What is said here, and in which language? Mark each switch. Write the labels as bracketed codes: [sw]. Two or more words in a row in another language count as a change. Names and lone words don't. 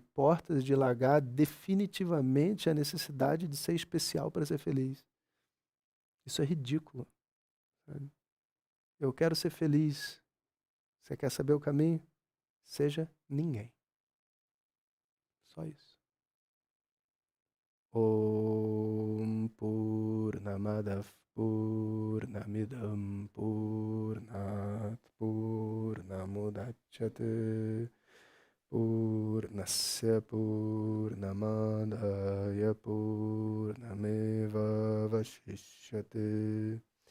[pt] Portas de largar definitivamente a necessidade de ser especial para ser feliz. Isso é ridículo, sabe? Eu quero ser feliz. Você quer saber o caminho? Seja ninguém. Só isso. [sa] ॐ पूर्णमदः पूर्णमिदं पूर्णात् पूर्णमुदच्यते पूर्णस्य पूर्णमादाय पूर्णमेव वशिष्यते.